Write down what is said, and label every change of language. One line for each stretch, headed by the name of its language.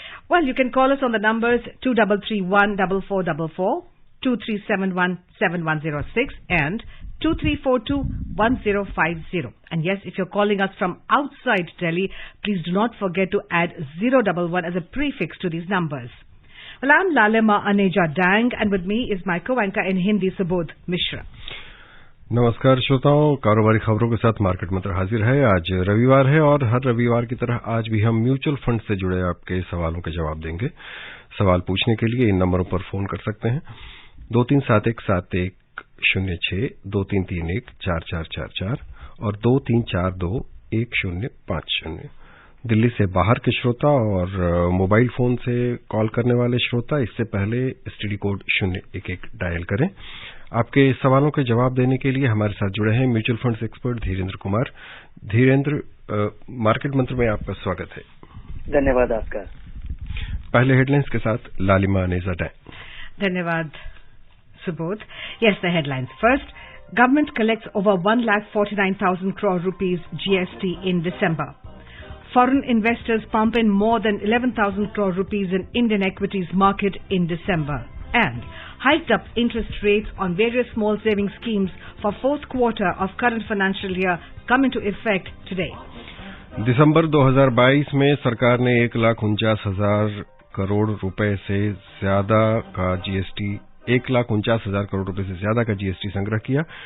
English: Well, you can call us on the numbers 2331-4444, 2371-7106 and 2342-1050. And yes, if you're calling us from outside Delhi, please do not forget to add 011 as a prefix to these numbers. Well, I'm Lalima Aneja Dang and with me is my co-anchor in Hindi, Subodh Mishra.
Hindi: नमस्कार श्रोताओं, कारोबारी खबरों के साथ market मंत्र हाजिर है। आज रविवार है और हर रविवार की तरह आज भी हम म्यूचुअल फंड से जुड़े आपके सवालों के जवाब देंगे। सवाल पूछने के लिए इन नंबरों पर फोन कर सकते हैं 23717106, 23314444 और 23421050। दिल्ली से बाहर के श्रोता और मोबाइल फोन से कॉल करने वाले श्रोता इससे पहले एसटीडी कोड 011 डायल करें। आपके सवालों के जवाब देने के लिए हमारे साथ जुड़े हैं mutual funds expert Dhirendra Kumar. Dhirendra, market मंत्र में आपका स्वागत है। धन्यवाद आपका। पहले हेडलाइंस के साथ लालिमा अनेजा डैंग। धन्यवाद Subodh.
English: Yes, the headlines. First, government collects over 1,49,000 crore rupees GST in December. Foreign investors pump in more than 11,000 crore rupees in Indian equities market in December. And hiked up interest rates on various small savings schemes for fourth quarter of current financial year come into effect today.
Hindi: दिसंबर 2022 में सरकार ने 1,49,000 करोड़ रुपए से ज्यादा का GST 1,49,000 crore रुपए से ज्यादा का जीएसटी संग्रह किया।